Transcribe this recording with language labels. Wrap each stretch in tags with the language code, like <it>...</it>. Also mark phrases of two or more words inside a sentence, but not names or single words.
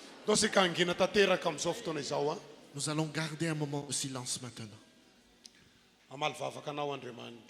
<mg>tosika angina tanteraka amin'izao fotoana izao a</mg> <fr>Nous allons garder un moment de silence maintenant,</fr> <mg>amaly vavaka anao Andriamanitra.</mg>